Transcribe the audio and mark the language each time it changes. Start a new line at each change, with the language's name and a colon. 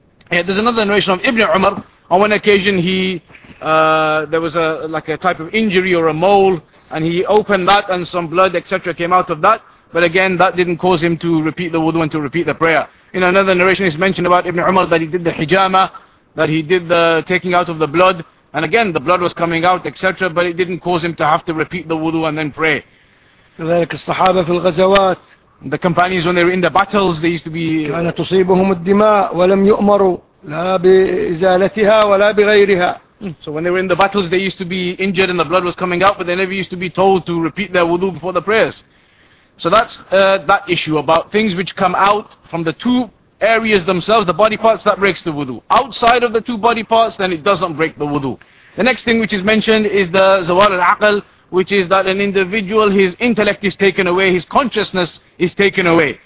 English: Yeah, there's another narration of Ibn Umar. On one occasion, there was a type of injury or a mole, and he opened that and some blood, etc., came out of that. But again, that didn't cause him to repeat the wudu and to repeat the prayer. In another narration, it's mentioned about Ibn Umar that he did the hijama, that he did the taking out of the blood, and again, the blood was coming out, etc., but it didn't cause him to have to repeat the wudu and then pray.
Arabic: كذلك الصحابة في الغزوات.
English: The companions, when they were in the battles, they used to be...
Arabic: كانت تصيبهم الدماء ولم يؤمروا لا بإزالتها ولا بغيرها.
English: So when they were in the battles, they used to be injured and the blood was coming out, but they never used to be told to repeat their wudu before the prayers. So that's that issue about things which come out from the two areas themselves, the body parts, that breaks the wudu. Outside of the two body parts, then it doesn't break the wudu. The next thing which is mentioned is the zawal al-aql, which is that an individual, his intellect is taken away, his consciousness is taken away.